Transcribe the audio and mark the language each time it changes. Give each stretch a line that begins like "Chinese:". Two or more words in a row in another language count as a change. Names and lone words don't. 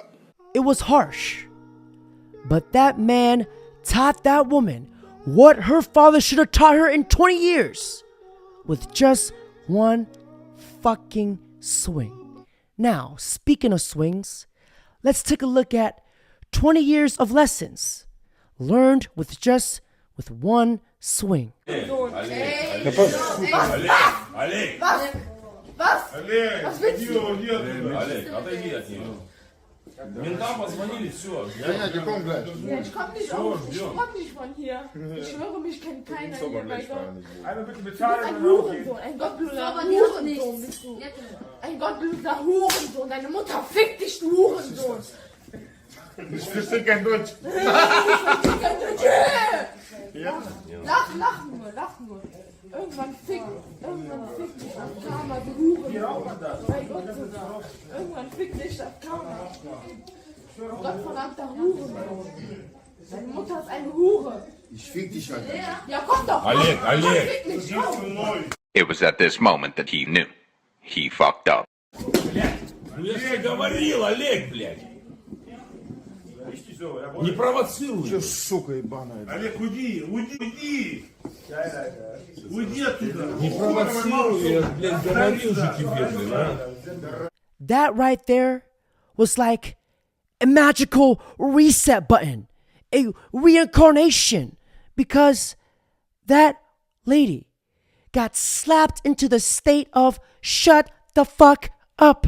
English: It was harsh, but that man taught that woman what her father should have taught her in 20 years with just one fucking swing. Now, speaking of swings, let's take a look at 20 years of lessons learned with one swing.
German: Was willst du?
Russian: Mентам позвонили, все.
German: Ja, die kommen gleich. Ja, ich komm nicht auf. Ich komm nicht von hier. Ich schwöre, mich kennt keiner hier bei Gott. Einmal bitte bezahlen. Du bist ein Hurensohn, ein gottloser Hurensohn bist du. Ein gottloser Hurensohn. Deine Mutter fickt dich, du Hurensohn. Ich verstehe kein Deutsch. Lach nur. Irgendwann fickt dich auf Karma, du Hurensohn. Bei Gott sogar. Irgendwann fickt dich auf Karma. Gott verdammter Hurensohn. Deine Mutter ist eine Hure. Ich fick dich halt. Ja, komm doch. Oleg.
English: It was at this moment that he knew. He fucked up.
Russian: Ну я же говорил, Олег, блядь. Не провоцируй. Че, сука ебаная. Олег, уйди. Уйди оттуда. Не провоцируй, я, блядь, говорил же тебе, блядь.
English: That right there was like a magical reset button, a reincarnation, because that lady got slapped into the state of shut the fuck up.